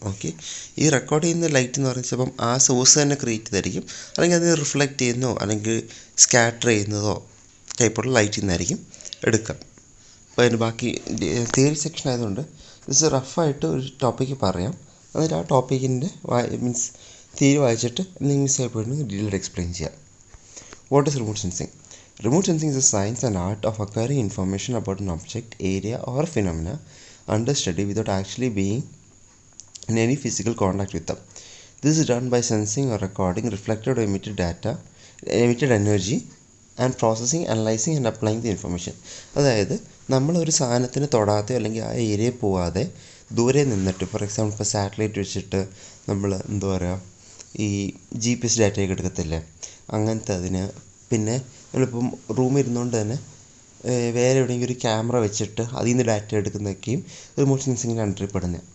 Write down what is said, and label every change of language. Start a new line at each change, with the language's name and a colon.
Malayalam: Okay, ഈ record ചെയ്യുന്ന light എന്ന് പറയുന്നത് ചിലപ്പം ആ സോഴ്സ് തന്നെ ക്രിയേറ്റ് ചെയ്തായിരിക്കും, അല്ലെങ്കിൽ അത് റിഫ്ലക്റ്റ് ചെയ്യുന്നതോ അല്ലെങ്കിൽ സ്കാറ്റർ ചെയ്യുന്നതോ ടൈപ്പുള്ള ലൈറ്റിൽ നിന്നായിരിക്കും എടുക്കാം. അപ്പോൾ അതിന് ബാക്കി തിയറി സെക്ഷൻ ആയതുകൊണ്ട് ജസ്റ്റ് റഫായിട്ട് ഒരു ടോപ്പിക്ക് പറയാം. എന്നിട്ട് ആ ടോപ്പിക്കിൻ്റെ മീൻസ് തിയറി വായിച്ചിട്ട് എന്തെങ്കിലും മിസ്സായി പോയിട്ട് ഡീറ്റെയിൽ എക്സ്പ്ലെയിൻ ചെയ്യാം.
English: What is remote sensing? Remote sensing is a science and art of acquiring information about an object, area or phenomena under study without actually being in any physical contact with them. This is done by sensing or recording reflected or emitted energy and processing, analyzing and applying the information.
Malayalam: അതായത് നമ്മളൊരു സാധനത്തിന് തൊടാതെയോ അല്ലെങ്കിൽ ആ ഏരിയയിൽ പോവാതെ ദൂരെ നിന്നിട്ട്, for example ഇപ്പോൾ സാറ്റലൈറ്റ് വെച്ചിട്ട് നമ്മൾ എന്താ പറയുക ഈ GPS ഡാറ്റയൊക്കെ എടുക്കത്തില്ലേ, അങ്ങനത്തെ അതിന്. പിന്നെ നമ്മളിപ്പം റൂമിൽ ഇരുന്നുകൊണ്ട് തന്നെ വേറെ എവിടെയെങ്കിലും ഒരു ക്യാമറ വെച്ചിട്ട് അതിൽ നിന്ന് ഡാറ്റ എടുക്കുന്നതൊക്കെയും റിമോട്ട് സെൻസിങ്ങിൻ്റെ അണ്ടറിൽ പെടുന്നത്.